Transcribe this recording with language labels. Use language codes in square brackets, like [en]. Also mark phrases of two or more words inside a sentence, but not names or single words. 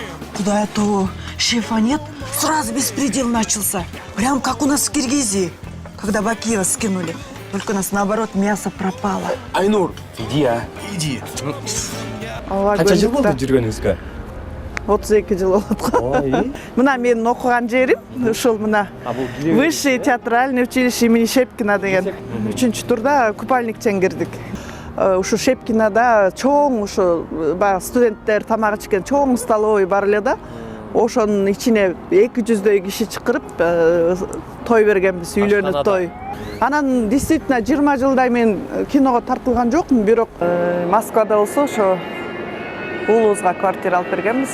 [ru] Куда этого шефа нет, сразу беспредел начался. Прям как у нас в Киргизии, когда Бакиева скинули. Только у нас наоборот мясо пропало. Айнур, иди, иди. [kk] Қанша жыл болды жүргеніңізге? 32 жыл болды. Мына менің оқыған жерім, [ky] ушул мына Высшее театральное училище имени Шепкина деген. 3-ші турда купальниктен кирдик. Ушу Шепкинада чоң ушу студенттер тамак ичкен чоң столовый бар эле да. Ошонун ичине 200дөй киши чакырып той бергенбиз, үйлөнүп той. Анан действительно 20 жылдай мен киного тартылган жокмун, бирок Москвада болсо ошо уулубузга квартира алып бергенбиз.